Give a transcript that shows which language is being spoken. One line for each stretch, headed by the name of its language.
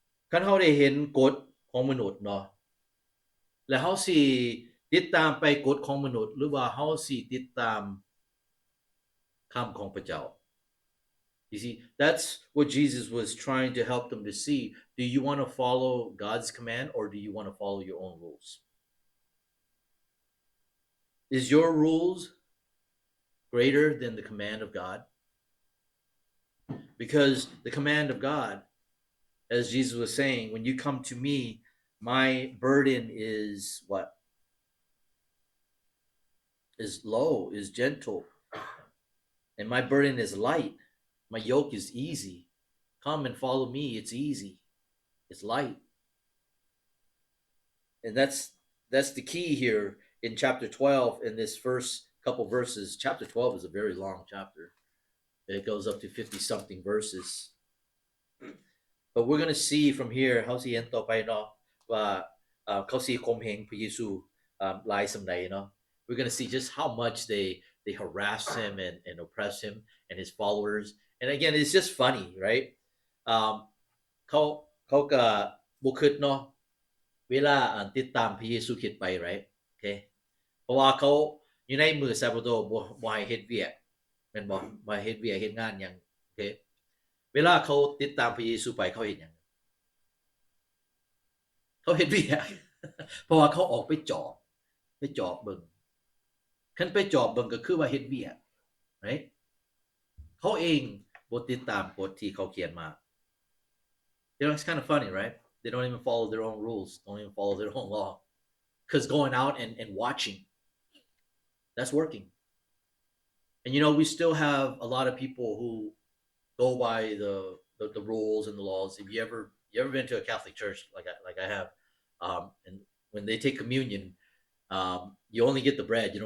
Northeastern Thai: คันเฮาได้เห็นกฎของมนุษย์เนาะแล้วเฮาสิติดตามไปกฎของมนุษย์หรือว่าเฮาสิติดตามคำของพระเจ้า
English: You see, that's what Jesus was trying to help them to see. Do you want to follow God's command or do you want to follow your own rules? Is your rules greater than the command of God? Because the command of God, as Jesus was saying, when you come to me, my burden is what? Is low, is gentle. And my burden is light. My yoke is easy. Come and follow me. It's easy. It's light. And that's the key here in chapter 12 in this first couple verses. Chapter 12 is a very long chapter. It goes up to 50-something verses. But we're going to see from here
Northeastern Thai: เฮาสิเห็นต่อไปเนาะว่าเขาสิข่มเหงพระเยซูหลายสำใดเนาะ
English: We're going to see just how much they harass him and oppress him and his followers. And again, it's just funny, right?
Northeastern Thai: เขาก็บ่คิดเนาะเวลาติดตามพระเยซูคริสต์ไป
English: right? Okay?
Northeastern Thai: เพราะว่าเขาอยู่ในมื้อซาบาโตบ่ให้เฮ็ดเวียกแม่นบ่บ่ให้เฮ็ดเวียกเฮ็ดงานหยัง
English: Okay?
Northeastern Thai: เวลาเขาติดตามพระเยซูไปเขาเฮ็ดหยังเขาเฮ็ดเวียก เพราะว่าเขาออกไปจอบ ไปเจาะเบิ่งคันไปเจาะเบิ่งก็คือว่าเฮ็ดเวียก
English: right
Northeastern Thai: เขาเองบ่ติดตามกฎที่เขาเขียนมา
English: You know, it's kind of funny, right? They don't even follow their own rules, don't even follow their own law. Because going out and watching, that's working. And you know, we still have a lot of people who go by the rules and the laws. If you ever been to a Catholic church like I have, and when they take communion, you only get the bread.